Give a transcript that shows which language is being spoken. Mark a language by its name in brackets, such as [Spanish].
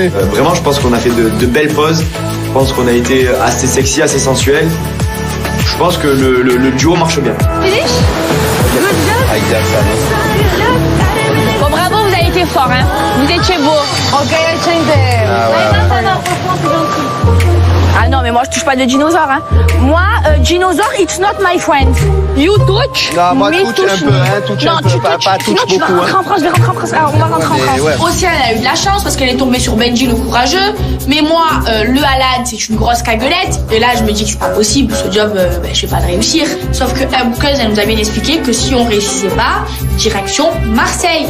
[French] Vraiment, je pense qu'on a fait de belles poses. Je pense qu'on a été assez sexy, assez sensuel. Je pense que le duo marche bien. [English] Finish? [French] Bon, bravo, vous avez été fort, hein. Vous étiez beau. [English] Ok, I change the... [French] Ah ouais. Ah non, mais moi je touche pas de dinosaures. Hein. Moi, dinosaure, [English] it's not my friend. You touch. [French] Non, moi me touche un peu, hein, touche un peu, pas touche sinon, tu vas beaucoup. rentrer en France, je vais rentrer en France. Alors, on va rentrer en France. Ouais. Océane a eu de la chance parce qu'elle est tombée sur Benji le courageux. Mais moi, le Alan, c'est une grosse caguelette. Et là, je me dis que c'est pas possible. Ce job, je vais pas le réussir. Sauf que Bouqueuse, elle nous a bien expliqué que si on réussissait pas, direction Marseille.